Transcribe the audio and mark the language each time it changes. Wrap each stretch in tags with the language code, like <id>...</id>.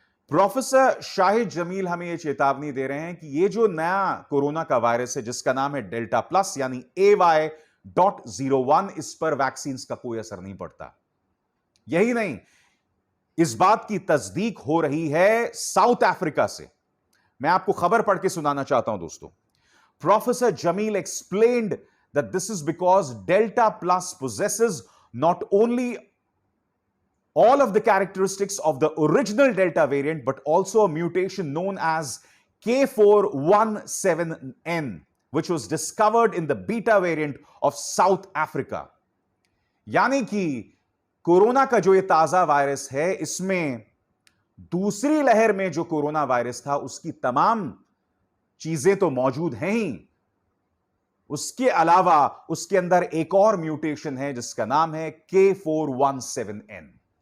<hi>Professor Shahid Jameel हमें यह चेतावनी दे रहे हैं कि यह जो नया कोरोना का वायरस है जिसका नाम है डेल्टा प्लस यानी AY.01, इस पर वैक्सीन का कोई असर नहीं पड़ता। यही नहीं, इस बात की तस्दीक हो रही है साउथ अफ्रीका से। मैं आपको खबर पढ़ के सुनाना चाहता हूं दोस्तों।</hi> <en>Professor Jamil explained that this is because Delta Plus possesses not only all of the characteristics of the original Delta variant, but also a mutation known as K417N, which was discovered in the Beta variant of South Africa.</en> <hi>यानी कि corona का जो ये ताजा virus है, इसमें दूसरी लहर में जो कोरोना वायरस था उसकी तमाम चीजें तो मौजूद हैं ही, उसके अलावा उसके अंदर एक और म्यूटेशन है जिसका नाम है K417N।</hi>